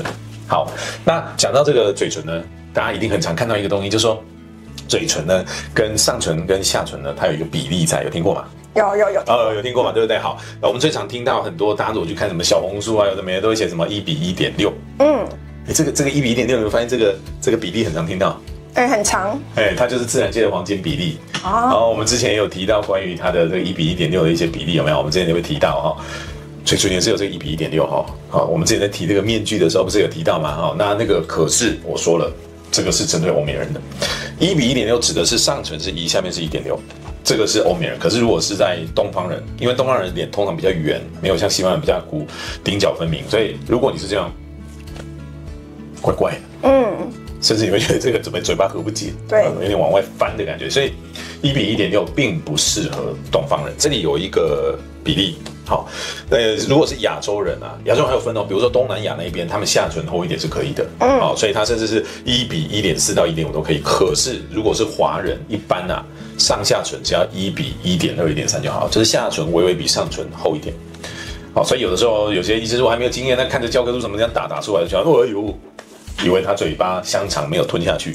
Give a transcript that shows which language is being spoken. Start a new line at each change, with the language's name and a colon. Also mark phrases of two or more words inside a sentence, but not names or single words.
Chinese: 好，那講到這個嘴唇呢，大家一定很常看到一個東西，就是說嘴唇呢跟上唇跟下唇呢，它有一個比例在，有聽過嗎？有聽過嘛？對不對？好，我們最常聽到很多，大家如果去看什麼小紅書啊，有的沒的都會寫什麼1:1.6。這個1:1.6，你會發現這個比例很常聽到。很長。它就是自然界的黃金比例。然後我們之前也有提到關於它的這個1:1.6的一些比例，有沒有？我們之前也會提到哈，嘴唇也是有這個1:1.6哈。好，我們之前在提這個面具的時候，不是有提到嗎？哈，那個可是我說了，這個是針對歐美人的。1:1.6指的是上唇是1，下面是1.6。這個是歐美人，可是如果是在東方人，因為東方人臉通常比較圓，沒有像西方人比較鼓，頂角分明，所以如果你是這樣，怪怪的，甚至你會覺得這個怎麼嘴巴合不緊，對，有點往外翻的感覺，所以1:1.6並不適合東方人。這裡有一個比例，好，如果是亞洲人啊，亞洲人還有分哦，比如說東南亞那邊，他們下唇厚一點是可以的，好，所以它甚至是1:1.4到1.5都可以。可是如果是華人，一般啊。上下唇只要1:1.2、1.3就好，就是下唇微微比上唇厚一點。好，所以有的时候有些醫生說還沒有經驗，但看着教科書什麼這樣打出來，就想哎呦，以為他嘴巴香腸沒有吞下去。